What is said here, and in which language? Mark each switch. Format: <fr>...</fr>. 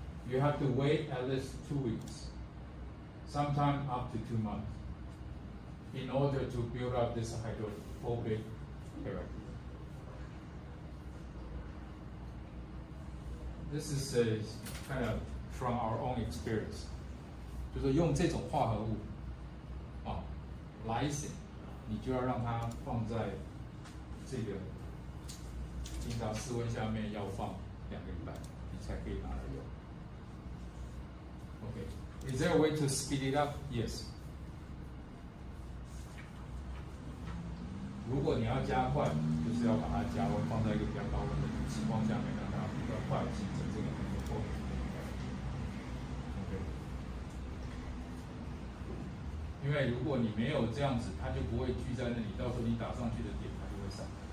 <en>You have to wait at least 2 weeks, sometime up to 2 months. in order to build up this hydrophobic character. This is a kind of from our own experience.</en> <zh>就是用这种化合物啊 lysine 你就要让它放在这个平常室温下面要放2个礼拜，你才可以拿来用。</zh> <en>Okay, is there a way to speed it up? Yes.</en> <zh>如果你要加快，就是要把它加温，放在一个比较高温的情况下面，让它比较快形成这个后面。 OK。因为如果你没有这样子，它就不会聚在那里，到时候你打上去的点它就会散。</zh>